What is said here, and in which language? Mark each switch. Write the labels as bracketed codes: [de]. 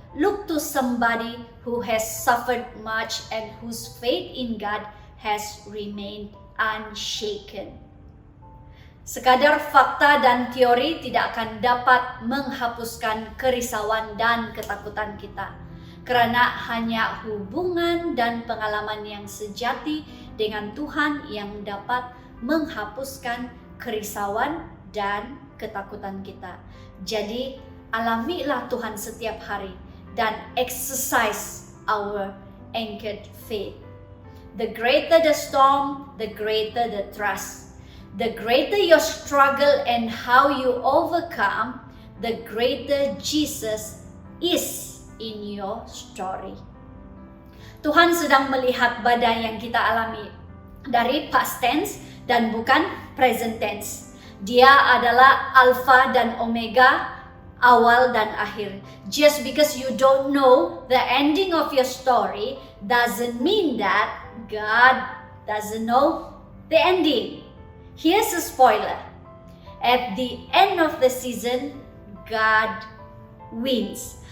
[en] look to somebody who has suffered much and whose faith in God has remained unshaken. [id] Sekadar fakta dan teori tidak akan dapat menghapuskan kerisauan dan ketakutan kita, karena hanya hubungan dan pengalaman yang sejati dengan Tuhan yang dapat menghapuskan kerisauan dan ketakutan kita. Jadi, alamilah Tuhan setiap hari dan [en] exercise our anchored faith. The greater the storm, the greater the trust. The greater your struggle and how you overcome, the greater Jesus is in your story. [id] Tuhan sedang melihat badai yang kita alami dari [en] past tense [id] dan bukan [en] present tense. [id] Dia adalah Alpha dan Omega, awal dan akhir. [en] Just because you don't know the ending of your story doesn't mean that God doesn't know the ending. Here's a spoiler. At the end of the season, God wins.